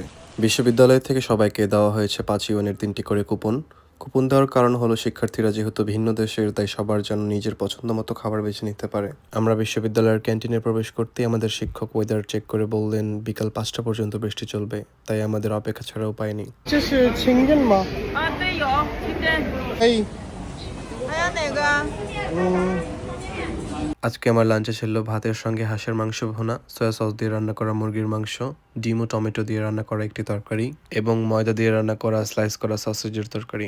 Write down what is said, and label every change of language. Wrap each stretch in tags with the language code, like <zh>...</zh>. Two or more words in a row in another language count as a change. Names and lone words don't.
<bn>বিশ্ববিদ্যালয় থেকে সবাইকে দেওয়া হয়েছে 5 ইউয়ানের 3টি করে কুপন। কুপন দেওয়ার কারণ হলো শিক্ষার্থীরা যেহেতু ভিন্ন দেশের, তাই সবার যেন নিজের পছন্দ মতো খাবার বেছে নিতে পারে। আমরা বিশ্ববিদ্যালয়ের ক্যান্টিনে প্রবেশ করতেই আমাদের শিক্ষক ওয়েদার চেক করে বললেন বিকাল 5টা পর্যন্ত বৃষ্টি চলবে, তাই আমাদের অপেক্ষা ছাড়া উপায় নেই।</bn> <zh>这是清蒸吗？啊，对，有清蒸，哎，还有哪个啊？</zh> <bn>আজকে আমার লাঞ্চে ছিল ভাতের সঙ্গে হাঁসের মাংস ভুনা, সয়া সস দিয়ে রান্না করা মুরগির মাংস, ডিম ও টমেটো দিয়ে রান্না করা একটি তরকারি এবং ময়দা দিয়ে রান্না করা স্লাইস করা সসেজের তরকারি।</bn>